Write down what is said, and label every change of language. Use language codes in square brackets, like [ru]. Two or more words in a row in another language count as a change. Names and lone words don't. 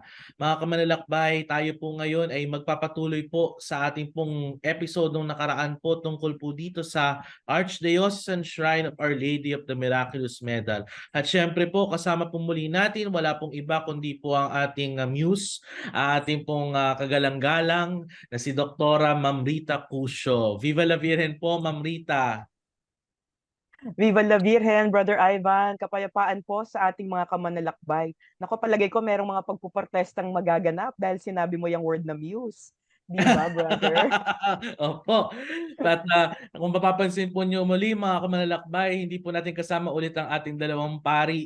[tl] Mga kamanlalakbay, tayo po ngayon ay magpapatuloy po sa ating pong episode nung nakaraan po tungkol po dito sa Archdiocesan Shrine of Our Lady of the Miraculous Medal. At syempre po, kasama po muli natin, wala pong iba kundi po ang ating muse, ating pong kagalang-galang na si Doktora Ma'am Rita Cusio. [es] Viva la Virgen [tl] po, Ma'am Rita. [es] Viva la Virgen, [tl] Brother Ivan, kapayapaan po sa ating mga kamanlalakbay. Naku, palagay ko merong mga pagpuprotestang magaganap dahil sinabi mo yung word na muse. Di ba, brother? Opo. At kung mapapansin po niyo muli mga kamanlalakbay, hindi po natin kasama ulit ang ating dalawang pari.